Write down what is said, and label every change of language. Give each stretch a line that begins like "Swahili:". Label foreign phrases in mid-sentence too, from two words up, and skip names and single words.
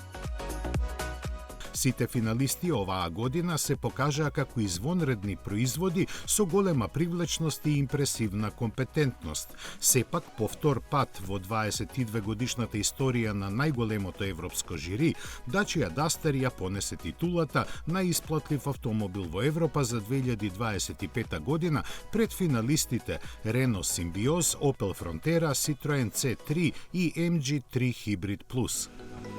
Macedonian: Сите финалисти оваа година се покажаа како извонредни производи со голема привлечност и импресивна компетентност. Сепак, по втор пат во 22 годишната историја на најголемото европско жири, Dacia Duster ја понесе титулата најисплатлив автомобил во Европа за 2025 година пред финалистите Renault Symbioz, Opel Frontera, Citroen C3 и MG3 Hybrid Plus.